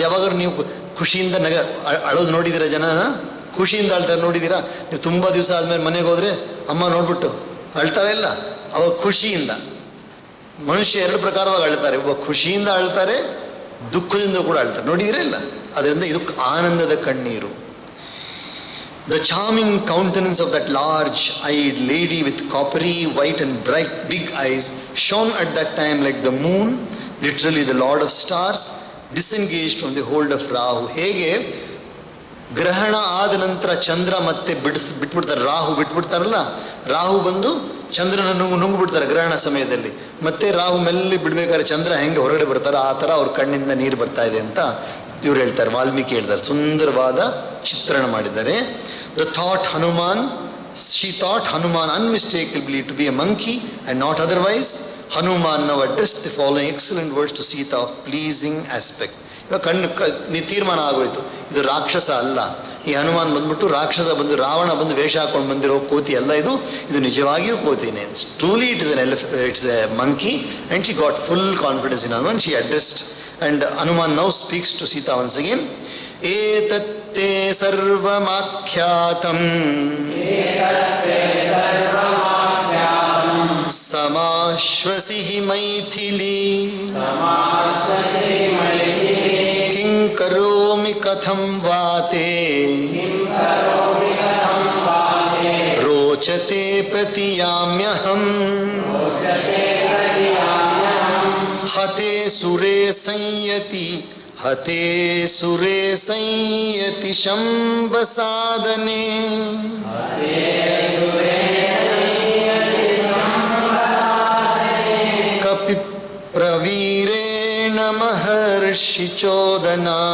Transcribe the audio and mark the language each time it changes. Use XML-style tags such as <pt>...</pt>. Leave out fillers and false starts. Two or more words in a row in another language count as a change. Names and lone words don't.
<kn>ಯಾವಾಗಾದ್ರೂ ನೀವು ಖುಷಿಯಿಂದ ಅಳೋದು ನೋಡಿದ್ದೀರಾ? ಜನನ ಖುಷಿಯಿಂದ ಅಳ್ತಾರೆ ನೋಡಿದ್ದೀರಾ? ನೀವು ತುಂಬ ದಿವಸ ಆದಮೇಲೆ ಮನೆಗೆ ಹೋದರೆ ಅಮ್ಮ ನೋಡ್ಬಿಟ್ಟು ಅಳ್ತಾರೆ ಇಲ್ಲ, ಅವಾಗ ಖುಷಿಯಿಂದ. ಮನುಷ್ಯ ಎರಡು ಪ್ರಕಾರವಾಗಿ ಅಳ್ತಾರೆ, ಒಬ್ಬ ಖುಷಿಯಿಂದ ಅಳ್ತಾರೆ, ದುಃಖದಿಂದ ಕೂಡ ಅಳ್ತಾರೆ, ನೋಡಿದ್ರೆ ಇಲ್ಲ. ಅದರಿಂದ ಇದು ಆನಂದದ ಕಣ್ಣೀರು.</kn> <en>The charming countenance of that large-eyed lady with coppery, white and bright big eyes shone at that time like the moon, literally the lord of stars, disengaged from the hold of Rahu.</en> <kn>ಹೇಗೆ ಗ್ರಹಣ ಆದ ನಂತರ ಚಂದ್ರ ಮತ್ತೆ ಬಿಟ್ಬಿಡ್ತಾರೆ, ರಾಹು ಬಿಟ್ಬಿಡ್ತಾರಲ್ಲ, ರಾಹು ಬಂದು ಚಂದ್ರನನ್ನು ನುಂಗ್ಬಿಡ್ತಾರೆ ಗ್ರಹಣ ಸಮಯದಲ್ಲಿ, ಮತ್ತೆ ರಾಹು ಮೆಲ್ಲಿ ಬಿಡ್ಬೇಕಾದ್ರೆ ಚಂದ್ರ ಹೆಂಗೆ ಹೊರಗಡೆ ಬರ್ತಾರೆ, ಆ ಥರ ಅವ್ರ ಕಣ್ಣಿಂದ ನೀರು ಬರ್ತಾ ಇದೆ ಅಂತ ಇವ್ರು ಹೇಳ್ತಾರೆ, ವಾಲ್ಮೀಕಿ ಹೇಳ್ತಾರೆ. ಸುಂದರವಾದ ಚಿತ್ರಣ ಮಾಡಿದ್ದಾರೆ.</kn> <en>She thought Hanuman unmistakably to be a monkey and not otherwise. Hanuman now addressed the following excellent words to Sita of pleasing aspect.</en> <kn>ಇವಾಗ ಕಣ್ಣು ತೀರ್ಮಾನ ಆಗೋಯ್ತು, ಇದು ರಾಕ್ಷಸ ಅಲ್ಲ. ಈ ಹನುಮಾನ್ ಬಂದ್ಬಿಟ್ಟು ರಾಕ್ಷಸ ಬಂದು ರಾವಣ ಬಂದು ವೇಷ ಹಾಕೊಂಡು ಬಂದಿರೋ ಕೋತಿ ಅಲ್ಲ, ಇದು ನಿಜವಾಗಿಯೂ ಕೋತಿನೇ.</kn> <en>Truly it's a monkey. And she got full confidence in Hanuman. She addressed and Hanuman now speaks to Sita once again.</en> <sa>ಏತತ್ತೇ ಸರ್ವಮಾಖ್ಯಾತಂ ಸಮಾಶ್ವಸಿ ಮೈಥಿಲಿ ಕಿಂ ಕರೋಮಿ ಕಥಂ ವಾತೆ ರೋಚತೆ ಪ್ರತಿಯಾಮ್ಯಹಂ ಹತೆ ಸುರೇ ಸಂಯತಿ ಶಂಬಸಾದನೆ. ಕಪಿ ಪ್ರವೀರೇಣ ಮಹರ್ಷಿ ಚೋದನ</sa>